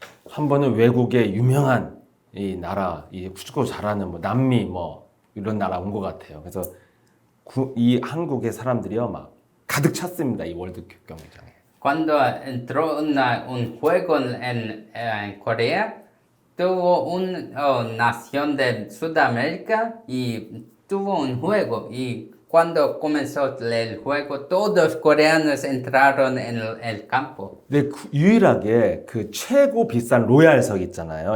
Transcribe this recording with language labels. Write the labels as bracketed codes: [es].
[ko] 한 번은 외국의 유명한 이 나라, 이 축구 잘하는 뭐 남미 뭐 이런 나라 온 것 같아요. 그래서 이 한국의 사람들이요 막 가득 찼습니다. 이 월드컵 경기장에. [es] Cuando entró un juego en Corea, tuvo una nación de Sudamérica y tuvo un juego. Y cuando comenzó el juego, todos coreanos entraron en el campo. [ko] 근데 유일하게 그 최고 비싼 로얄석 있잖아요.